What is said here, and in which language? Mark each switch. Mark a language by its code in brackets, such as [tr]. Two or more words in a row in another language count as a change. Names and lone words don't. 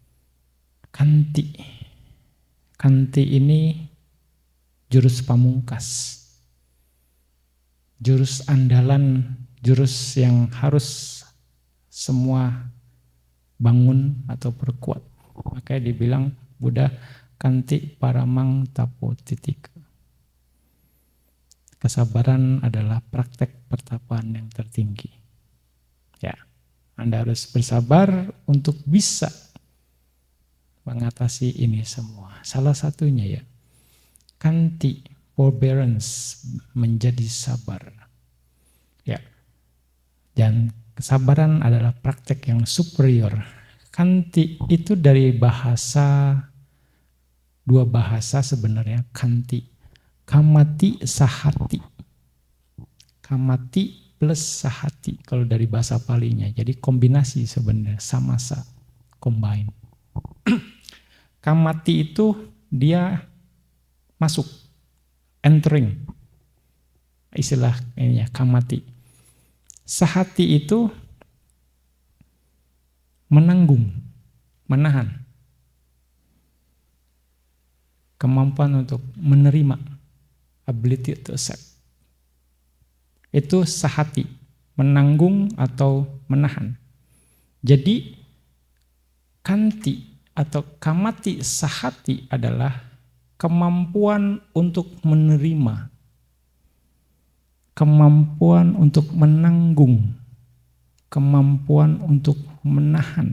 [id] Kanti ini jurus pamungkas. Jurus andalan, jurus yang harus semua bangun atau perkuat. Makanya dibilang Buddha [pi] kanti paramang tapo titika. [id] Kesabaran adalah praktek pertapaan yang tertinggi. Ya, Anda harus bersabar untuk bisa mengatasi ini semua. Salah satunya ya, kanti, forbearance, menjadi sabar. Ya, dan kesabaran adalah praktek yang superior. Kanti itu dari dua bahasa sebenarnya, kanti. [pi] Kamati, sahati. Kamati plus sahati [id] kalau dari bahasa Palinya. Jadi kombinasi sebenarnya, samasa, combine. Kamati itu dia masuk, entering. Istilah ini ya, kamati. Sahati itu menanggung, menahan. Kemampuan untuk menerima, [en] ability to accept. [id] Itu sahati, menanggung atau menahan. Jadi kanti atau [pi] kamati sahati [id] adalah kemampuan untuk menerima, kemampuan untuk menanggung, kemampuan untuk menahan.